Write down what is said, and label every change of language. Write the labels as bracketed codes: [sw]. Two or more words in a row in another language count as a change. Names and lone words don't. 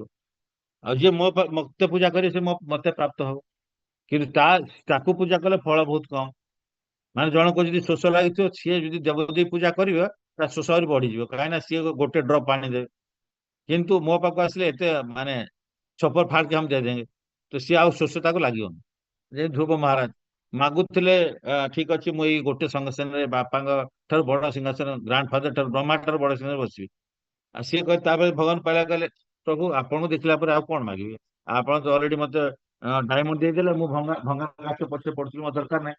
[or] ଆଉ ଯିଏ ମତେ ପୂଜା କରିବ ସେ ମତେ ପ୍ରାପ୍ତ ହବ। କିନ୍ତୁ ତାକୁ ପୂଜା କଲେ ଫଳ ବହୁତ କମ। ମାନେ ଜଣକୁ ଯଦି ଶୋଷ ଲାଗିଥିବ, ସିଏ ଯଦି ଦେବଦେବୀ ପୂଜା କରିବ ତା ଶୋଷ ଆହୁରି ବଢିଯିବ, କାହିଁକିନା ସିଏ ଗୋଟେ ଡ୍ରପ ପାଣି ଦେବେ। କିନ୍ତୁ ମୋ ପାଖକୁ ଆସିଲେ ଏତେ ମାନେ [hi] छप्पर फाड़ के हम दे देंगे, [or] ତ ସିଏ ଆଉ ଶୋଷ ତାକୁ ଲାଗିବନି। ଯେ ଧ୍ରୁବ ମହାରାଜ ମାଗୁଥିଲେ, ଠିକ ଅଛି ମୁଁ ଏଇ ଗୋଟେ ସିଂହାସନରେ ବାପାଙ୍କ ଠାରୁ ବଡ ସିଂହାସନ, [en] grand father [or] ଠାରୁ ବ୍ରହ୍ମା ଠାରୁ ବଡ ସିଂହାସନରେ ବସିବି। ଆଉ ସିଏ କହେ, ତାପରେ ଭଗବାନ ପାଇଲା କହିଲେ ପ୍ରଭୁ ଆପଣଙ୍କୁ ଦେଖିଲା ପରେ ଆଉ କଣ ମାଗିବି? ଆପଣ ତ ଅଲରେଡି ମତେ ଡାଇମଣ୍ଡ ଦେଇଦେଲେ, ମୁଁ ଭଙ୍ଗା ଭଙ୍ଗା କାଚ ପଛରେ ପଡୁଥିଲି, ମୋ ଦରକାର ନାହିଁ।